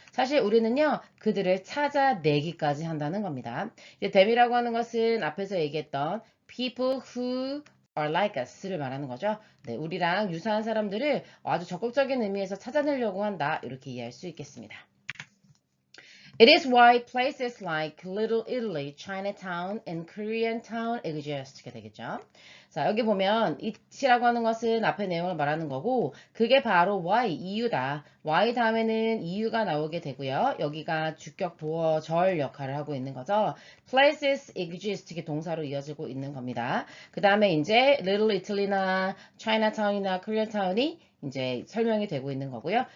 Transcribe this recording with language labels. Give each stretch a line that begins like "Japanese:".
Korean: 사실 우리는요 그들을 찾아내기까지 한다는 겁니다. 이제 them이라고 하는 것은 앞에서 얘기했던
English: people who are like us
Korean: 를 말하는 거죠. 네, 우리랑 유사한 사람들을 아주 적극적인 의미에서 찾아내려고 한다. 이렇게 이해할 수 있겠습니다.
English: It is why places like Little Italy, Chinatown, and Koreatown exist.
Korean: 게 되겠죠. 자, 여기 보면 it이라고 하는 것은 앞의 내용을 말하는 거고 그게 바로 why, 이유다. why 다음에는 이유가 나오게 되고요. 여기가 주격 보어절 역할을 하고 있는 거죠. places exist 게 동사로 이어지고 있는 겁니다. 그 다음에 이제 Little Italy나 Chinatown이나 Koreatown이 이제 설명이 되고 있는 거고요.